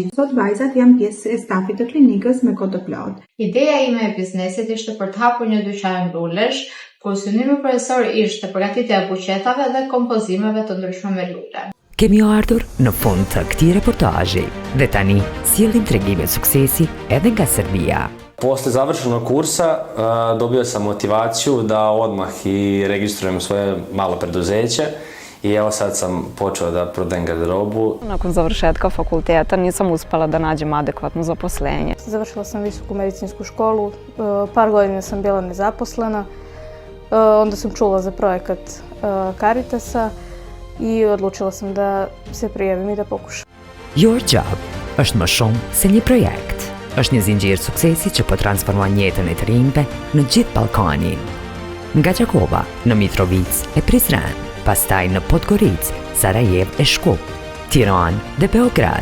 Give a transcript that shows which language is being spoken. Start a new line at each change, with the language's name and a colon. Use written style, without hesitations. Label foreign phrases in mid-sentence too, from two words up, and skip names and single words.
Albanian: Sot vajzat janë pjesë e stafit të klinikës me kohë të plotë. Ideja ime e biznesit ishte për të hapur një dyqan lulesh, ku synimi kryesor ishte përgatitja e buqetave dhe kompozimeve të ndryshme me lule. Kemi ardhur në fund të këtij reportazhi dhe tani sjellim tregime suksesi edhe nga Serbia.
Serbian: Posle završenog kursa dobio sam motivaciju da odmah I registrujem svoje malo preduzeće I evo sad sam počeo da prodajem garderobu. Nakon završetka fakulteta nisam uspela da nađem adekvatno zaposlenje. Završila sam visoku medicinsku školu, par godina sam bila nezaposlena, onda sam čula za projekat Caritasa I odlučila sam da se prijavim I da pokušam.
Albanian: Your Job është më shumë se një projekt. Është një zinxhir suksesi që po transformon jetën e të rinjve në gjithë Ballkanin. Nga Gjakova në Mitrovic e Prizren, pastaj në Podgoric, Sarajevo e Shkup, Tiranë dhe Beograd.